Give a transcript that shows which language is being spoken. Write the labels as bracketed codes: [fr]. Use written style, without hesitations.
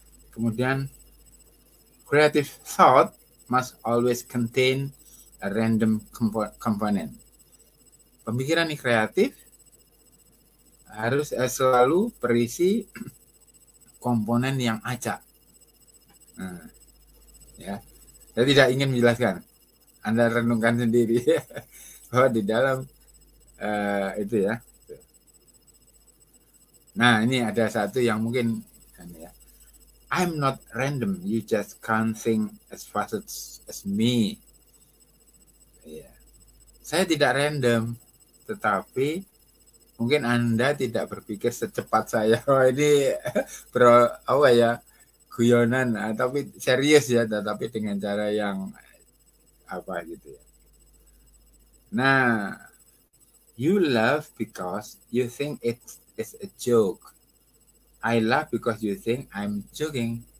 [en] Kemudian, creative thought must always contain a random component. [id] Pemikiran yang kreatif harus selalu berisi komponen yang acak. Nah, ya, saya tidak ingin menjelaskan. Anda renungkan sendiri bahwa di dalam itu ya. Nah, ini ada satu yang mungkin ya. [en] I'm not random. You just can't think as fast as me. [id] Ya. Saya tidak random, tetapi mungkin Anda tidak berpikir secepat saya. Oh, ini apa ya, guyonan, tapi serius ya, tetapi dengan cara yang apa gitu ya. [en] Nah, you laugh because you think it's a joke. I laugh because you think I'm joking.